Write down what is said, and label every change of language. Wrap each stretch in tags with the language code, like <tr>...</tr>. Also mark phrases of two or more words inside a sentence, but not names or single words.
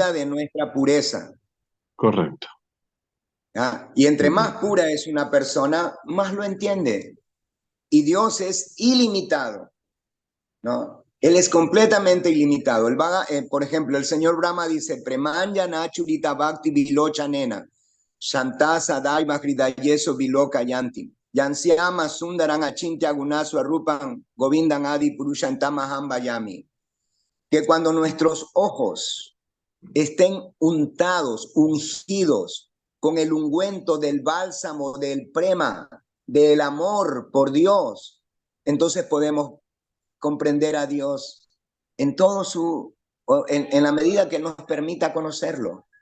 <es>medida de nuestra pureza. Correcto. ¿Ya? Y entre más pura es una persona, más lo entiende. Y Dios es ilimitado, ¿no? Él es completamente ilimitado. Por ejemplo, el señor Brahma dice,</es> <sa>Premanyana churita bhakti vilocha nena, shanta sadai mahridayeso viloka yanti, yansyama sundaran achintya gunasu arupan govindan adi purushantamaham vayami.</sa> <es>Que cuando nuestros ojos estén untados, ungidos con el ungüento del bálsamo, del prema, del amor por Dios, entonces podemos comprender a Dios en todo en la medida que nos permita conocerlo.</es>